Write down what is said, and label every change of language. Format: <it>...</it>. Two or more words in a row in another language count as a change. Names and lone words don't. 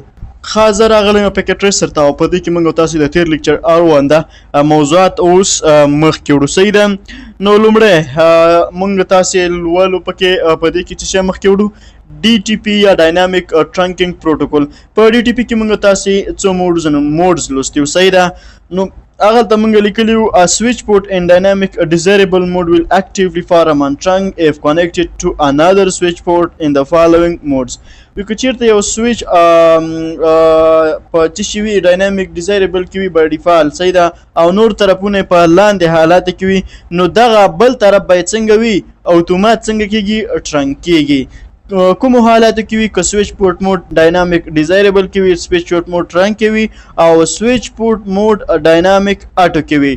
<ps>خاصه راغلی یم</ps> <en>packet tracer</en> <ps>ته او په دې کې موږ تاسو د تیر لیکچر اړونده موضوعات اوس مخکې وړو. صحیح ده. نو لومړی موږ تاسې لولو پکې په دې کې چې شی مخکې وړو DTP یا</ps> <en>dynamic trunking protocol.</en> <ps>په DTP کې موږ تاسې څو موډز لوستي وو. صحیح ده. نو هغه ته موږ لیکلي وو</ps> <en>switch port in dynamic desirable mode will actively form and trunk if connected to another switch port in the following modes.</en> <ps>وی که چیرته یو سویچ په څه شي وي</ps> <en>dynamic desirable</en> <ps>کې وي</ps> <en>by default.</en> <ps>صحیح ده. او نور طرفونه په لاندې حالاتو کې وي، نو دغه بل طرف باید څنګه وي؟ اتومات څنګه کېږي؟ ټرنک کېږي. کومو حالاتو کې وي؟ که</ps> <en>switch port mode dynamic desirable</en> <ps>کې وي،</ps> <en>switch port mode trunk</en> <ps>کې وي، او</ps> <en>switch port mode dynamic auto</en> <ps>کې وي.</ps>